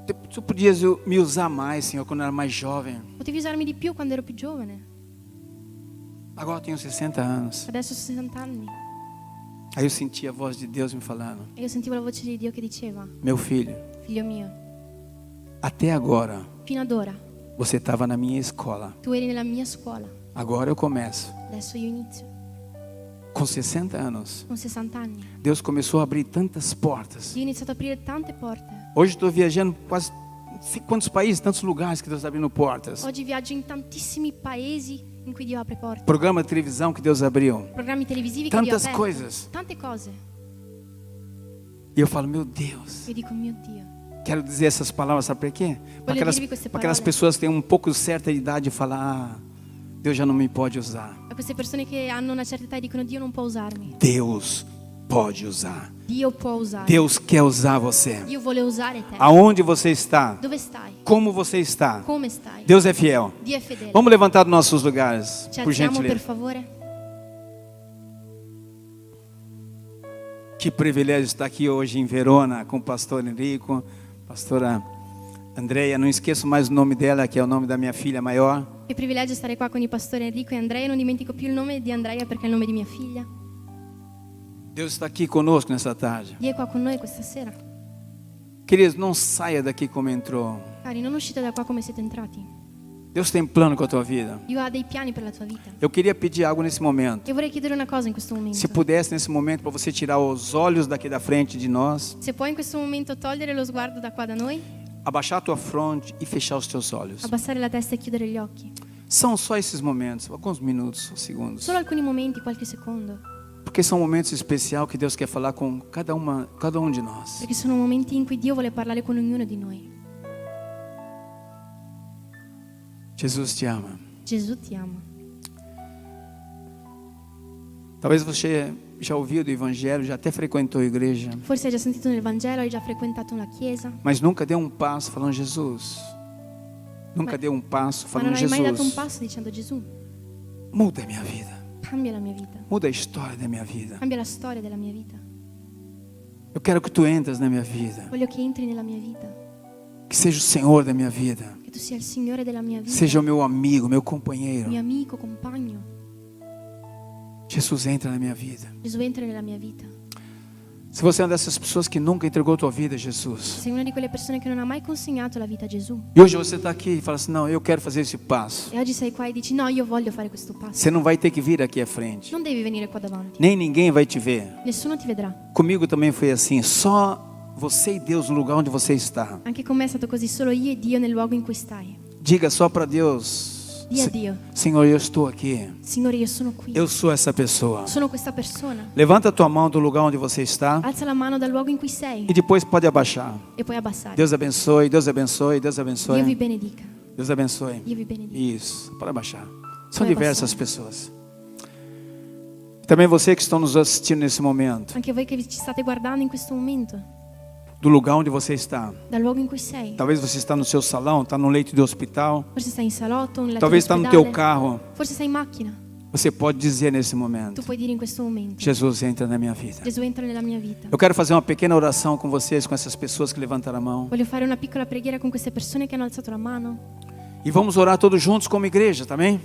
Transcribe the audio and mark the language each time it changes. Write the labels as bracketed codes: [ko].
[pt] Tu podias me usar mais, Senhor, quando eu era mais jovem. [it] Potevi usarmi di più quando ero più giovane. [pt] Agora eu tenho 60 anos. [it] Adesso ho 60 anni. [pt] Aí eu senti a voz de Deus me falando, [it] E io sentivo la voce di Dio che diceva, [pt] meu filho, [it] figlio mio, [pt] até agora [it] fino ad ora [pt] você estava na minha escola. [it] tu eri nella mia scuola. [pt] Agora eu começo. [it] Adesso io inizio. [pt] Com 60 anos, [it] Con 60 anni. [pt] Deus começou a abrir tantas portas. [it] Io ho iniziato ad aprire tante porte. [pt] Hoje estou viajando quase não sei quantos países, tantos lugares que Deus está abrindo portas. [it] Oggi viaggio in tantissimi paesi in cui Dio apre porte. [pt] Programa de televisão que Deus abriu. [it] Programmi televisivi che Dio ha [pt] Tantas [it] aperto. [pt] coisas. [it] Tante cose. [pt] E eu falo, meu Deus. [it] Io dico, mio Dio. [pt] Quero dizer essas palavras, sabe por quê? Para [it] dirvi queste [pt] aquelas [it] parole. [pt] pessoas que têm um pouco certa idade e falam, Deus já não me pode usar. [it] A queste persone che hanno una certa età e dicono, Dio non può usarmi. [pt] Deus pode usar. [it] Dio può usare. [pt] Deus quer usar você. [it] Dio vuole usare te. [pt] Aonde você está? [it] Dove stai? [pt] Como você está? [it] Come stai? [pt] Deus é fiel. [it] Dio è fedele. [pt] Vamos levantar dos nossos lugares, [it] Ci [pt] por [it] alziamo per [pt] gentileza. [it] favore. [pt] Que privilégio estar aqui hoje em Verona com o pastor Enrico, pastora Andreia. Não esqueço mais o nome dela, que é o nome da minha filha maior. [it] Che privilegio stare qua con il pastore Enrico e Andrea. Non dimentico più il nome di Andrea perché è il nome di mia figlia. [pt] Deus está aqui conosco nessa tarde. [it] Dio è qua con noi questa sera. [pt] Queridos, não saia daqui como entrou. [it] Cari, non uscite da qua come siete entrati. [pt] Deus tem plano com a tua vida. [it] Dio ha dei piani per la tua vita. [pt] Eu queria pedir algo nesse momento. [it] E vorrei chiedere una cosa in questo [pt] Se [it] momento. [pt] pudesse nesse momento para você tirar os olhos daqui da frente de nós, [it] Se puoi in questo momento togliere lo sguardo da qua da noi, [pt] abaixar a tua fronte e fechar os teus olhos. [it] abbassare la testa e chiudere gli occhi. [pt] São só esses momentos, alguns minutos, segundos. [it] Solo alcuni momenti, qualche secondo. [pt] Porque são momentos especiais que Deus quer falar com cada um de nós. [it] Perché sono momenti in cui Dio vuole parlare con ognuno di noi. [pt] Jesus te ama. [it] Gesù ti ama. [pt] Talvez você já ouviu do Evangelho, já até frequentou a igreja, [it] Forse hai già sentito nel Vangelo, hai già frequentato una chiesa, [pt] mas nunca deu um passo falando Jesus. Nunca [it] Ma- [pt] deu um passo [it] ma [pt] falando [it] non hai mai dato un [pt] Jesus. [it] passo dicendo Gesù, [pt] Muda a minha vida. [it] cambia la mia vita, [pt] Muda a história da minha vida. [it] cambia la storia della mia vita. [pt] Eu quero que tu entres na minha vida. [it] Voglio che entri nella mia vita, [pt] Que seja o Senhor da minha vida. [it] che tu sia il Signore della mia vita, [pt] Seja o meu amigo, meu companheiro. [it] mio amico, compagno. [pt] Jesus entra na minha vida. [it] Gesù entra nella mia vita. [pt] Se você é uma dessas pessoas que nunca entregou tua vida a Jesus, [it] Sei una di quelle persone che non ha mai consegnato la vita a Gesù [pt] e hoje você está aqui e fala assim, não, eu quero fazer esse passo. [it] e oggi sei qua e dici no, io voglio fare questo passo. [pt] Você não vai ter que vir aqui à frente. [it] Non devi venire qua davanti, [pt] Nem ninguém vai te ver. [it] nessuno ti vedrà. [pt] Comigo também foi assim, só você e Deus no lugar onde você está. [it] Anche con me è stato così, solo io e Dio nel luogo in cui stai. [pt] Diga só para Deus, [it] Dì a Dio, [pt] Senhor, eu estou aqui. [it] Signore, io sono qui. [pt] Eu sou essa pessoa. [it] Sono questa persona. [pt] Levanta a tua mão do lugar onde você está [it] Alza la mano dal luogo in cui sei [pt] e depois pode abaixar. [it] e puoi abbassare. [pt] Deus abençoe, Deus abençoe, Deus [it] Dio vi [pt] abençoe. [it] benedica. [pt] Deus abençoe. [it] Dio vi benedica. [pt] Isso, pode abaixar. São Pode diversas abaixar. pessoas. Também você que estão nos assistindo nesse momento, [it] Anche voi che ci state guardando in questo momento, [pt] do lugar onde você está. [it] dal luogo in cui sei. [pt] Talvez você está no seu salão, está no leito de hospital, [it] Forse stai in salotto, in letto [pt] talvez está no [it] d'ospedale. [pt] teu carro. [it] Forse sei in macchina. [pt] Você pode dizer nesse [it] Tu [pt] momento, [it] puoi dire in questo momento, [pt] Jesus entra na minha vida. [it] Gesù entra nella mia vita. [pt] Eu quero fazer uma pequena oração com vocês, com essas pessoas que levantaram a mão. [it] Voglio fare una piccola preghiera con queste persone che hanno alzato la mano. [pt] E vamos orar todos juntos como igreja, também?